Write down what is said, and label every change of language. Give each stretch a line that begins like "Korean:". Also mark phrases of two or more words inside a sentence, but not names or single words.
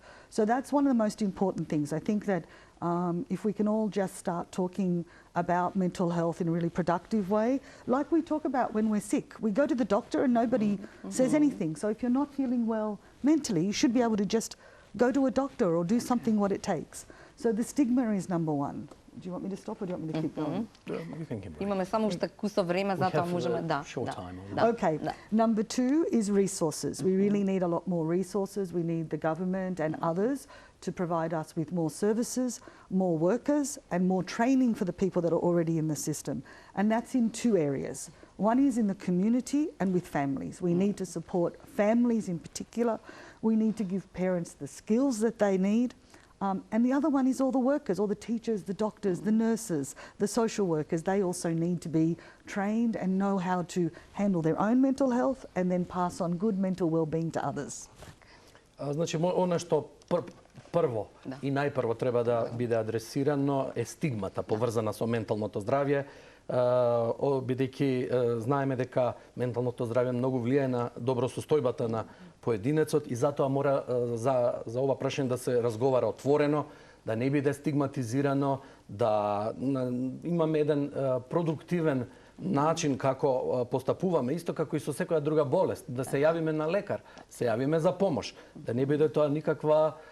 English: So that's one of the most important things. I think that if we can all just start talking about mental health in a really productive way, like we talk about when we're sick. We go to the doctor and nobody says anything. So if you're not feeling well mentally, you should be able to just go to a doctor or do something what it takes. So the stigma is number 1. Do you want me to stop or do you want me to keep going? You can keep going.
Macedonian: Имаме само уште кусо време, затоа можеме да.
English: Okay. Number 2 is resources. We really need a lot more resources. We need the government and others to provide us with more services, more workers, and more training for the people that are already in the system. And that's in 2 areas. One is in the community and with families. We need to support families in particular. We need to give parents the skills that they need. And the other one is all the workers, all the teachers, the doctors, the nurses, the social workers. They also need to be trained and know how to handle their own mental health and then pass on good mental well-being to others.
Macedonian: Значи, она што прво и најпрво треба да биде адресирано е стигмата поврзана со менталното здравје, бидејќи знаеме дека менталното здравје многу влијае на добросостојбата на поединецот и затоа мора за ова прашање да се разговара отворено, да не биде стигматизирано, да имаме еден продуктивен начин како постапуваме, исто како и со секоја друга болест, да се јавиме на лекар, се јавиме за помош, да не биде тоа никаква